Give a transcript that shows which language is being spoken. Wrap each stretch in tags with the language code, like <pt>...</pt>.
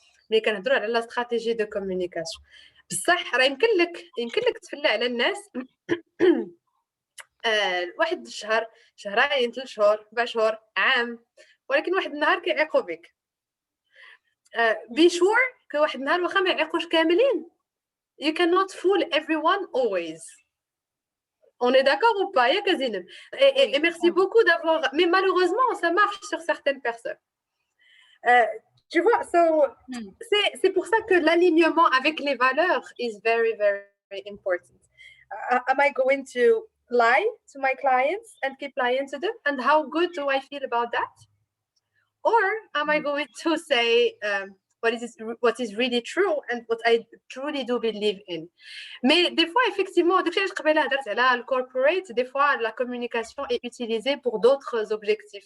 <ar>ملي كنهضروا على لا استراتيجي دو كومونيكاسيون بصح راه يمكن لك تفلى على الناس واحد الشهر، شهرين، 3 شهور، 4 شهور، عام، ولكن واحد النهار كيعيقوا بك. بشور كواحد النهار واخا ما يعيقوش كاملين.</ar> <en>You cannot fool everyone always.</en> <fr>On est d'accord ou pas,</fr> <ar>ياك زينب؟</ar> <fr>Et merci beaucoup d'avoir. Mais malheureusement, ça marche sur certaines personnes. Tu vois, so c'est pour ça que l'alignement avec les valeurs</fr> <en>is very, very important. Am I going to lie to my clients and keep lying to them? And how good do I feel about that? Or am I going to say, what is really true and what I truly do believe in.</en> <fr>Mais des fois effectivement</fr> <ar>داكشي علاش قبيله هضرت على الcorporate,</ar> <fr>des fois la communication est utilisée pour d'autres objectifs.</fr>